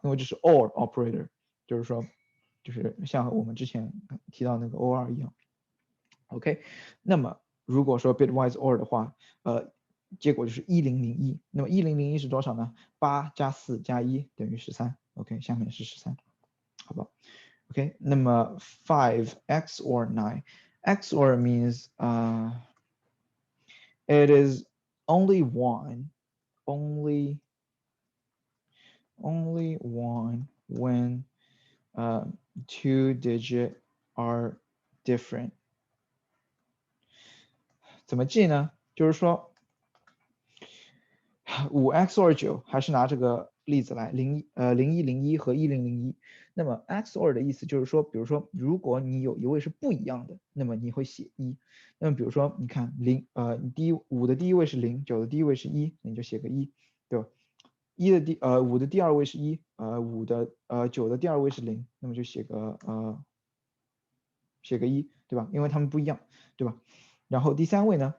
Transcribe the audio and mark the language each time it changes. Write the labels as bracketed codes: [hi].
[zh] 因为这是 or operator， 就是说就是像我们之前提到那个 or 一样。 OK， 那么如果说 bitwise or 的话，结果就是1001。那么1001是多少呢？8加4加1等于13。 [en] OK， [zh] 下面是13，好吧 [en] ？OK， [zh] 那么 [en] 5 XOR 9 XOR means it is only one when two digit are different。 [zh] 怎么记呢？就是说5 XOR 9，还是拿这个例子来0101和1001。那么 XOR 的意思就是说，比如说如果你有一位是不一样的，那么你会写1。那么比如说你看5的第一位是0， 9的第一位是1，你就写个1，对吧？5的第二位是1， 9的第二位是0，那么就写个1，对吧？因为它们不一样，对吧？然后第三位呢？